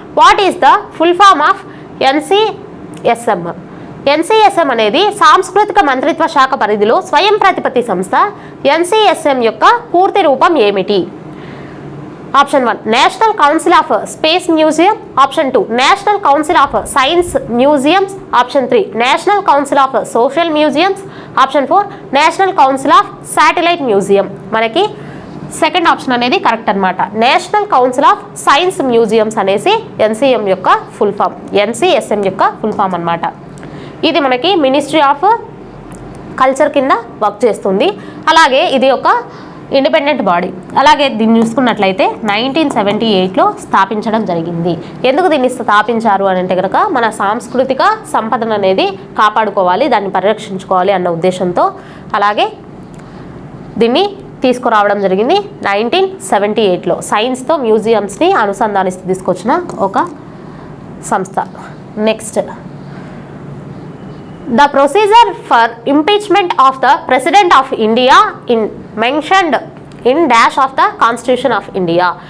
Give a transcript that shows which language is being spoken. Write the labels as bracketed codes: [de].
[en] What is the full form of NCSM? [te] NCSM అనేది సాంస్కృతిక మంత్రిత్వ శాఖ పరిధిలో స్వయం ప్రతిపత్తి సంస్థ. NCSM యొక్క పూర్తి రూపం ఏమిటి? Option 1 national council of space museum, option 2 national council of science museums, option 3 national council of social museums, option 4 national council of satellite museum. మనకి సెకండ్ ఆప్షన్ అనేది కరెక్ట్ అనమాట. National council of science museums అనేసి NCM యొక్క full form, ఎన్సిఎస్ఎం యొక్క full form అనమాట. ఇది మనకి ministry of culture కింద వర్క్ చేస్తుంది. అలాగే ఇది ఒక ఇండిపెండెంట్ బాడీ. అలాగే దీన్ని చూసుకున్నట్లయితే 1978లో స్థాపించడం జరిగింది. ఎందుకు దీన్ని స్థాపించారు అని అంటే కనుక మన సాంస్కృతిక సంపదను అనేది కాపాడుకోవాలి, దాన్ని పరిరక్షించుకోవాలి అన్న ఉద్దేశంతో అలాగే దీన్ని తీసుకురావడం జరిగింది 1978లో. సైన్స్తో మ్యూజియంస్ని అనుసంధానిస్తూ తీసుకొచ్చిన ఒక సంస్థ. [en] Next, the procedure for impeachment of the president of India in mentioned in dash of the constitution of India.